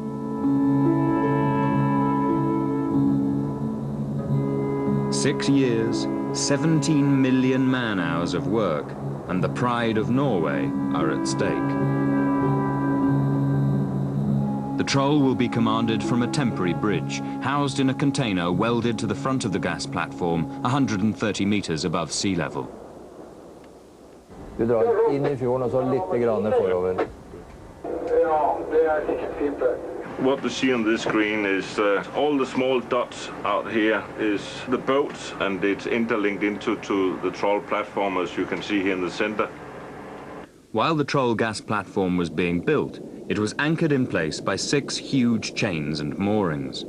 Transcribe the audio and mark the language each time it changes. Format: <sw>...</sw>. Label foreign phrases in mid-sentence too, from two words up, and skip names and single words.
<en>Six years, 17 million man-hours of work, and the pride of Norway are at stake. The troll will be commanded from a temporary bridge, housed in a container welded to the front of the gas platform 130 meters above sea level.</en> <no>Du drar in I fjorden og så lite grann forover. Ja, det sikkert fint det.</no> <en>What you see on this screen is all the small dots out here is the boats, and it's interlinked into the troll platform, as you can see here in the center. While the troll gas platform was being built, it was anchored in place by 6 huge chains and moorings.</en>